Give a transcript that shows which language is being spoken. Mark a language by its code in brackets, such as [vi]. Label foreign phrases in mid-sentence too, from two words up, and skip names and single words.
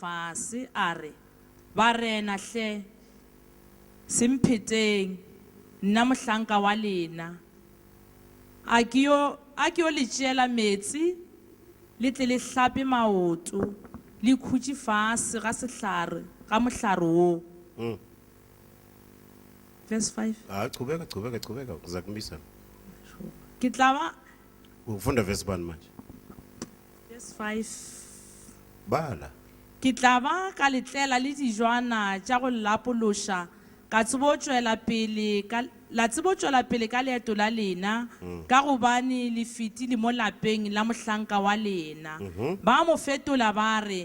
[nso] fase a re ba rena hle sempheteng nna mohlanka wa lena a ke yo le tšeela metsi le tle le hlape maoto le khutše fase ga sehlare ga mohlare wo verse 5 [zu] chubeka ngiza kumisa [nso] ke tla ba [zu] ufunda verse bani manje verse 5 [nso] bala ke tla ba ka letlela le dijwana tša go lapološa ka tsebo tšwela pele ka leeto la lena ka gobane le fetile mo lapeng la mohlanka wa lena ba mo fetola ba re